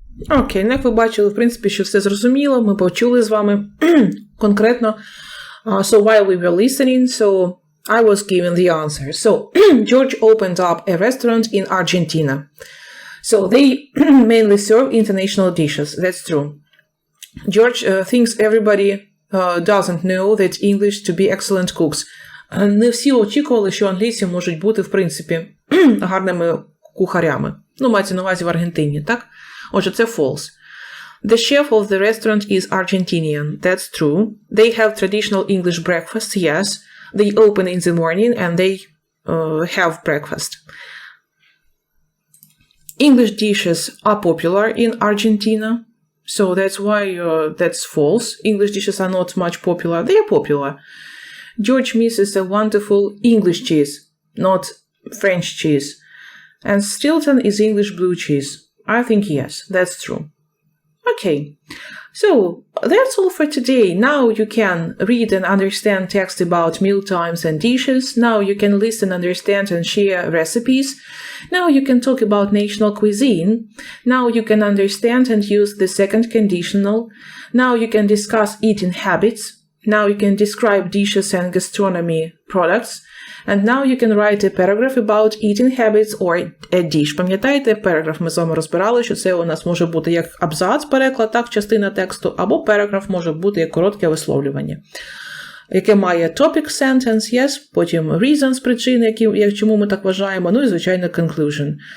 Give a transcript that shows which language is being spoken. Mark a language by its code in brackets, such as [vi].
[uk] Окей, як ви бачили, в принципі, що все зрозуміло, ми почули з вами конкретно. [en] So while we were listening, so I was given the answer. So George opened up a restaurant in Argentina. So they mainly serve international dishes. That's true. George thinks everybody doesn't know that English to be excellent cooks. [uk] Не всі очікували, що англійці можуть бути, в принципі, гарними кухарями. Ну, мається на увазі в Аргентині, так? Отже, це [en] false. The chef of the restaurant is Argentinian. That's true. They have traditional English breakfast, yes. They open in the morning and they have breakfast. English dishes are popular in Argentina. So that's why that's false. English dishes are not much popular. They are popular. George misses a wonderful English cheese, not French cheese. And Stilton is English blue cheese. I think yes, that's true. Okay, so that's all for today. Now you can read and understand text about meal times and dishes. Now you can listen, understand, and share recipes. Now you can talk about national cuisine. Now you can understand and use the second conditional. Now you can discuss eating habits. Now you can describe dishes and gastronomy products. And now you can write a paragraph about eating habits or a dish. [uk] Пам'ятаєте, параграф ми з вами розбирали, що це у нас може бути як абзац, переклад, так, частина тексту, або параграф може бути як коротке висловлювання, яке має [en] topic sentence, yes, [uk] потім [en] reasons, [uk] причини, чому ми так вважаємо, ну і, звичайно, [en] conclusion.